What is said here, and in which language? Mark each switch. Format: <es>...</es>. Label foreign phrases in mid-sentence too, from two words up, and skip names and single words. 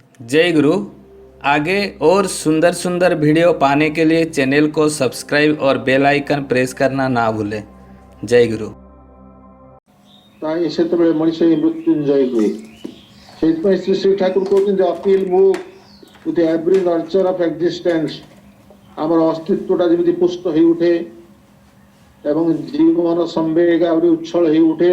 <hi>जय गुरु। आगे और सुंदर सुंदर वीडियो पाने के लिए चैनल को सब्सक्राइब और बेल आइकन प्रेस करना ना भूलें। जय गुरु।</hi> <or>ସେତେବେଳେ ମଣିଷ ହିଁ ମୃତ୍ୟୁଞ୍ଜୟ ହୁଏ। ସେଇଥିପାଇଁ ଶ୍ରୀ ଶ୍ରୀ ଠାକୁର କହୁଛନ୍ତି</or> <en>appeal move with every nurture of existence.</en> <or>ଆମର ଅସ୍ତିତ୍ୱଟା ଯେମିତି ପୁଷ୍ଟ ହେଇ ଉଠେ ଏବଂ ଜୀବନ ସମ୍ବେଗ ଆହୁରି ଉଚ୍ଛଳ ହେଇ ଉଠେ।</or>